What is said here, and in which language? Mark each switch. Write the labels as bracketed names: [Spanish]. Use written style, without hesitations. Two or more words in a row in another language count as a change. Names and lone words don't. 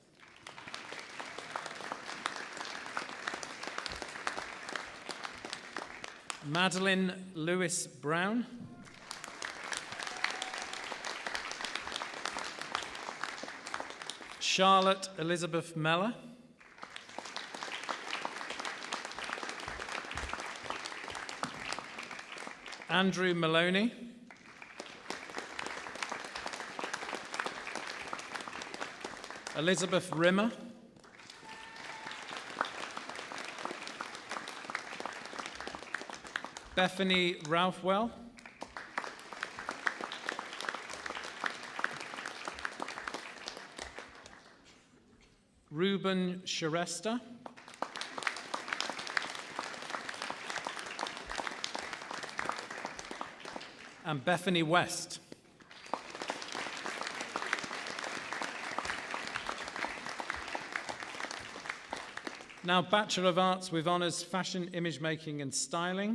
[English] Madeline Lewis Brown. Charlotte Elizabeth Meller. Andrew Maloney. Elizabeth Rimmer. Bethany Ralphwell. Ruben Sharesta. And Bethany West. Now, Bachelor of Arts with Honours Fashion, Image Making and Styling.